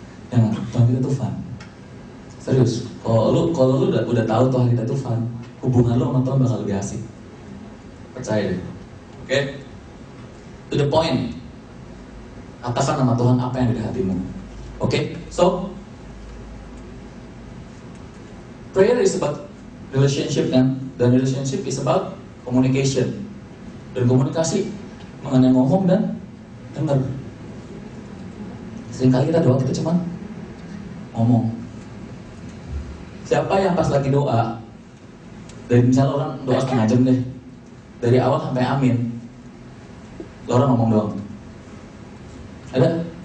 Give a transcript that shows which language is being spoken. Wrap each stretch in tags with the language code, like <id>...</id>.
<id>Jangan, Tuhan kita tuh fun. Serius. Kalau lu udah tahu Tuhan kita tuh fun, hubungan lu sama Tuhan bakal lebih asik. Percaya deh. Oke?</id> <en>To the point.</en> <id>Katakan nama Tuhan apa yang ada di hatimu. Oke?</id> <en>So, prayer is about relationship kan? Dan relationship is about communication.</en> <id>Dan komunikasi mengenai ngomong dan dengar. Seringkali kita doa, kita cuma ngomong. Siapa yang pas lagi doa, dari misalnya orang doa setengah jam deh, dari awal sampai amin, orang ngomong doang. Ada?</id>